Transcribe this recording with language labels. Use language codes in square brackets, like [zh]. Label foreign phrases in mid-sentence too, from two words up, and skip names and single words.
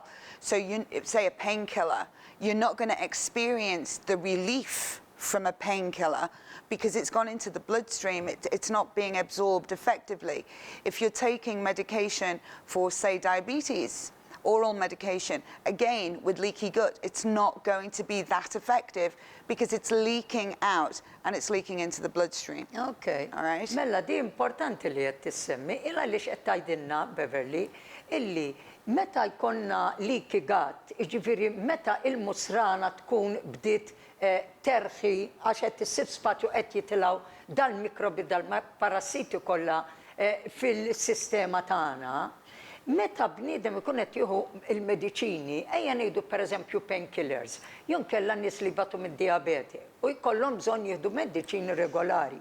[en] So you say a painkiller, you're not going to experience the relief from a painkiller because it's gone into the bloodstream, it's not being absorbed effectively. If you're taking medication for, say, diabetes, oral medication, again, with leaky gut, it's not going to be that effective because it's leaking out and it's leaking into the bloodstream. Okay. All right? [mt] Mela, di importanti li qed tissemmi, illa li qed tgħidilna Beverley, illi meta jkollna [en] leaky gut, [mt] jiġifieri meta il-musrana tkun bdiet terħi għax qed issib spazju qed jitilgħu dal-mikrobi dal-parassiti kollha fil-sistema tagħna, meta bniedem ikun qed jieħu il-mediċini, ejja ngħidu pereżempju painkillers, jew kellha nies li batu mid-diabete u jkollhom bżonn jieħdu mediċini regolari.